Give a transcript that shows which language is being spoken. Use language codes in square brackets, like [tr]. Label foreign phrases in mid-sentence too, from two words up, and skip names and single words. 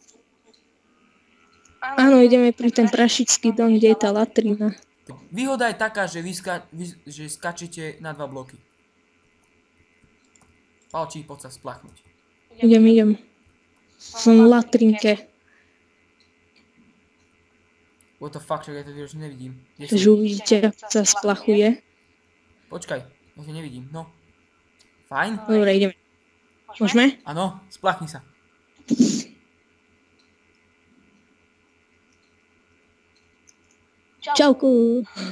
[sk] Áno, ideme pri ten prašický dom, kde je tá latrina. Výhoda je taká, že že skačete na 2 bloky. Palčí, poď sa splachnúť. Idem. Som v latrinke. [en] What the fuck, [sk] čak ja to už nevidím. Takže uvidíte, ako sa splachuje. Počkaj, ja to nevidím, no. Fajn. Dobre, ideme. Môžeme? Áno, splachni sa. Čauku.